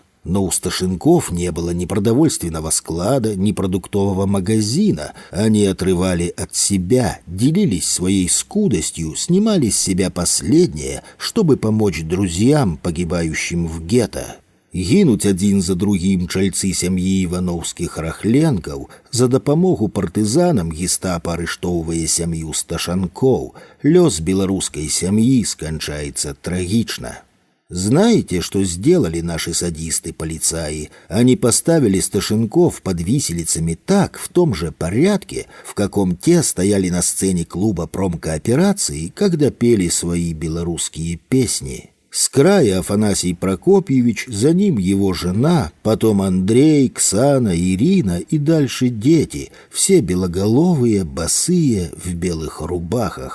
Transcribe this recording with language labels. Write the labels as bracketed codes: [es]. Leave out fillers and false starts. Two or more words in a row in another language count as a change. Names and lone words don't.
[ru] Но у сташенков не было ни продовольственного склада, ни продуктового магазина. Они отрывали от себя, делились своей скудостью, снимали с себя последнее, чтобы помочь друзьям, погибающим в гетто. [be] Гинуть один за другим чальцы сям'і івановскіх рахленкаў, за дапамогу партызанам гестапа арыштоўвае сям'ю сташанкоў. Лёс беларускай сям'і сканчаецца трагічна. [ru] Знаете, что сделали наши садисты-полицаи? Они поставили сташенков под виселицами так, в том же порядке, в каком те стояли на сцене клуба промкооперации, когда пели свои белорусские песни. С края Афанасий Прокопьевич, за ним его жена, потом Андрей, Ксана, Ирина и дальше дети, все белоголовые, босые, в белых рубахах.